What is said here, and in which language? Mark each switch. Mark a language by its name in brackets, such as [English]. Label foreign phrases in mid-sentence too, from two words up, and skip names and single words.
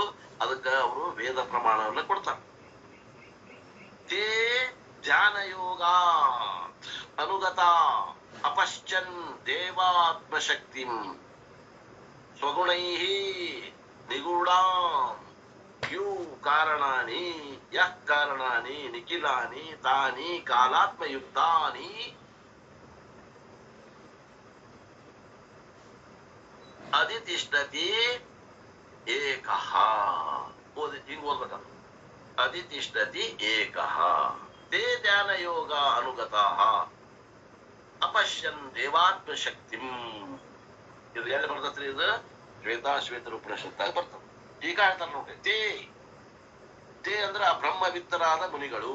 [Kannada] ಅದಕ್ಕೆ ಅವರು ವೇದ ಪ್ರಮಾಣವನ್ನ ಕೊಡ್ತಾರೆ. [Sanskrit] ತೇ ಧ್ಯಾನ ಯೋಗ ಅನುಗತ ಅಪಶ್ಚನ್ ದೇವಾತ್ಮಶಕ್ತಿ ಸ್ವಗುಣೈ ನಿಗೂಢ ಯೂ ಕಾರಣಾನಿ ಯಃ ಕಾರಣಾನಿ ನಿಖಿಲಾನಿ ತಾನಿ ಕಾಲಾತ್ಮಯುಕ್ತಾನಿ ಅಧಿತಿಷ್ಠತಿ ಏಕಃ. [Kannada] ಹಿಂಗ್ ಓದ್ಬೇಕಲ್ಲ, [Sanskrit] ಅಧಿತಿಷ್ಠತಿ ಏಕಃ ತೇ ಧ್ಯಾನ ಯೋಗ ಅನುಗತಃ ಅಪಶ್ಯನ್ ದೇವಾತ್ಮ ಶಕ್ತಿಂ. [Kannada] ಇದು ಎಲ್ಲಿ ಬರ್ತತ್ರಿ? ಇದು ಶ್ವೇತರ ಉಪನಿಷತ್ತಾಗ ಬರ್ತದೆ. ಈಗ ಹೇಳ್ತಾರೆ ನೋಡ್ರಿ, ತೇ ಅಂದ್ರ ಆ ಬ್ರಹ್ಮವಿತ್ತರಾದ ಮುನಿಗಳು.